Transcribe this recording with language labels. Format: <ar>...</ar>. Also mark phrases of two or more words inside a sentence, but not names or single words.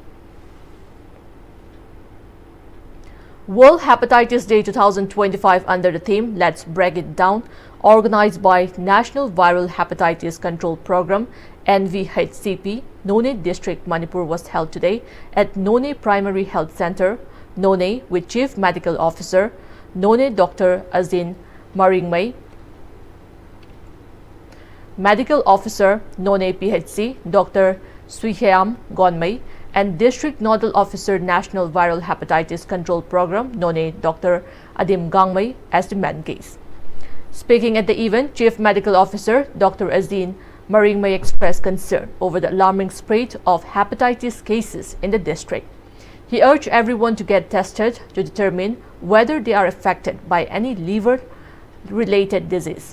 <en>World Hepatitis Day 2025 under the theme Let's Break It Down, organized by National Viral Hepatitis Control Program NVHCP, None District, Manipur was held today at None Primary Health Center, None, with Chief Medical Officer None Dr. Azin Maringmay, Medical Officer None PHC Dr. Suiheam Gonmay, and District Nodal Officer National Viral Hepatitis Control Program None Dr. Adim Gangmay as the main case. Speaking at the event, Chief Medical Officer Dr. Azin Maringmay expressed concern over the alarming spread of hepatitis cases in the district. He urged everyone to get tested to determine whether they are affected by any liver-related disease.</en>